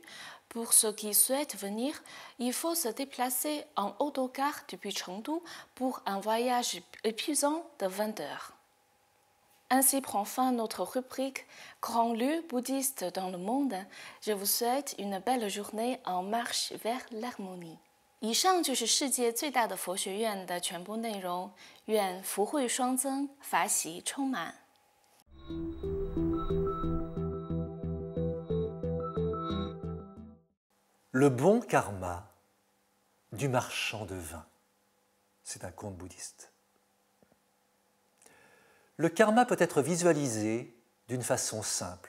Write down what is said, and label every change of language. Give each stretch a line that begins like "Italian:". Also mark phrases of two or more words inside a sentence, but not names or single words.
French: Pour ceux qui souhaitent venir, il faut se déplacer en autocar depuis Chengdu pour un voyage épuisant de 20 heures. Ainsi prend fin notre rubrique Grand lieu bouddhiste dans le monde. Je vous souhaite une belle journée en marche vers l'harmonie.
Chinese: 以上就是世界最大的佛学院的全部内容，愿福慧双增，法喜充满。
French: Le bon karma du marchand de vin. C'est un conte bouddhiste. Le karma peut être visualisé d'une façon simple.